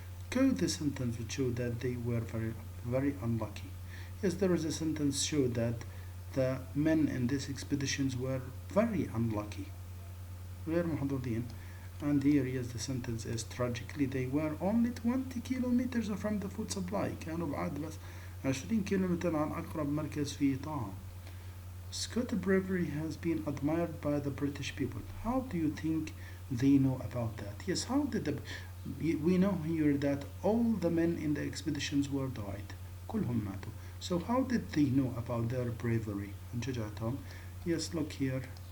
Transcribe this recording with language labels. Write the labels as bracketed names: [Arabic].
[English] Quote the sentence which showed that they were very, very unlucky. Yes, there is a sentence showed that the men in these expeditions were very unlucky. [Arabic] غير محظوظين. [English] And here, yes, the sentence is tragically they were only 20 kilometers from the food supply. [Arabic] كانوا بعاد بس 20 كيلومتر عن أقرب مركز فيه طعام. [English] Scott's bravery has been admired by the British people. How do you think they know about that? Yes, how did we know here that all the men in the expeditions were died. [Arabic] كلهم ماتوا. [English] So how did they know about their bravery and شجاعتهم? Yes, look here.